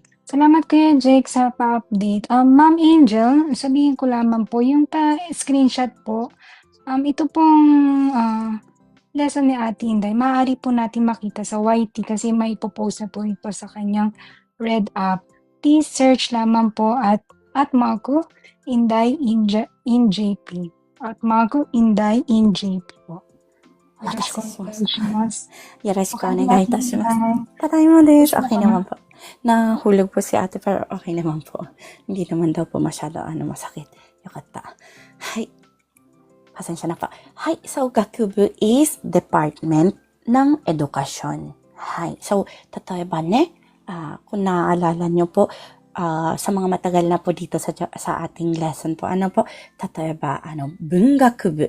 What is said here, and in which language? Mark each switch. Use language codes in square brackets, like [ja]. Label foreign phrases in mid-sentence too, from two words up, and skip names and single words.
[tl] Salamat Kuya Jake sa pa-update. Ma'am Angel, sabihin ko lamang po, yung screenshot po, ito pong lesson ni Ate Inday, maaari po natin makita sa YT kasi may ipopost na po ito sa kanyang Red app. [en] Please search [tl] lamang po at Marco Inday in JP. At Marco Inday in JP po. [ja] よろしくお願いします。よろしくお願いいたします。ただいまです。 [tl] Okay naman po. Nahulog po si ate pero okay naman po. Hindi naman daw po masyado masakit. Yokata. Hay. Pasensya na po. Hay. So, gakubu is department ng edukasyon. Hay. So, [ja] 例えばね, [tl] kung naaalala nyo po, sa mga matagal na po dito sa ating lesson po, tatoeba, bungakubu.